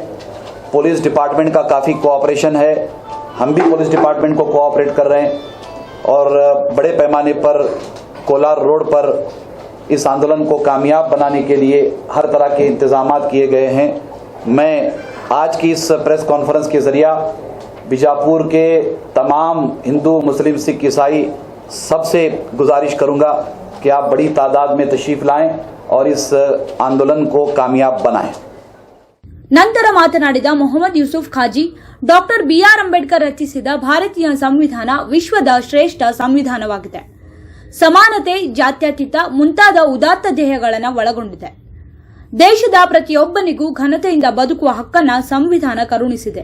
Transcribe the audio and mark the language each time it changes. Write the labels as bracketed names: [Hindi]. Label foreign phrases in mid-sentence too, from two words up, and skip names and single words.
[English] police department [Hindi] का काफ़ी कोऑपरेशन है, हम भी [English] police department [Hindi] को कोऑपरेट कर रहे हैं और बड़े पैमाने पर कोलार रोड पर इस आंदोलन को कामयाब बनाने के लिए हर तरह के इंतजामात किए गए हैं. मैं आज की इस [English] press conference [Hindi] के ज़रिया बीजापुर के तमाम हिंदू, मुस्लिम, सिख, ईसाई सबसे गुजारिश करूंगा कि आप बड़ी तादाद में तशरीफ लाएं और इस आंदोलन को कामयाब बनाएं. [Kannada] ನಂತರ ಮಾತನಾಡಿದ ಮೊಹಮ್ಮದ್ ಯೂಸುಫ್ ಖಾಜಿ, ಡಾಕ್ಟರ್ ಬಿಆರ್ ಅಂಬೇಡ್ಕರ್ ರಚಿಸಿದ ಭಾರತೀಯ ಸಂವಿಧಾನ ವಿಶ್ವದ ಶ್ರೇಷ್ಠ ಸಂವಿಧಾನವಾಗಿದೆ. ಸಮಾನತೆ, ಜಾತ್ಯತೀತ ಮುಂತಾದ ಉದಾತ್ತ ಧ್ಯೇಯಗಳನ್ನು ಒಳಗೊಂಡಿದೆ. ದೇಶದ ಪ್ರತಿಯೊಬ್ಬನಿಗೂ ಘನತೆಯಿಂದ ಬದುಕುವ ಹಕ್ಕನ್ನು ಸಂವಿಧಾನ ಕರುಣಿಸಿದೆ.